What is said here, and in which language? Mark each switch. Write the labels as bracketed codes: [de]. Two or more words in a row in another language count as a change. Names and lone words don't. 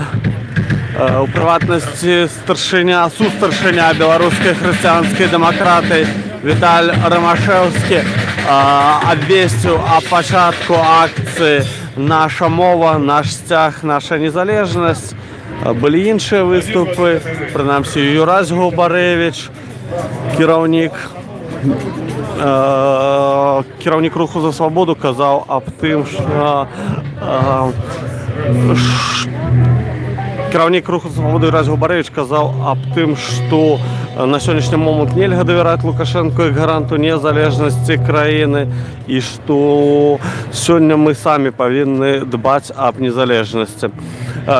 [uk] У приватності старшиня білоруської християнської демократи Віталь Ромашевський обвістив о початку акції «Наша мова, наш стяг, наша незалежність». Були інші виступи, принаймні Юрась Губаревич, [be] кіраўнік руху за свабоду казаў аб тым, што кіраўнік руху за свабоду Юрась Губаревич казаў аб тым, што на сённяшні момант нельга давяраць Лукашэнку як гаранту незалежнасці краіны і што сёння мы самі павінны дбаць аб незалежнасці.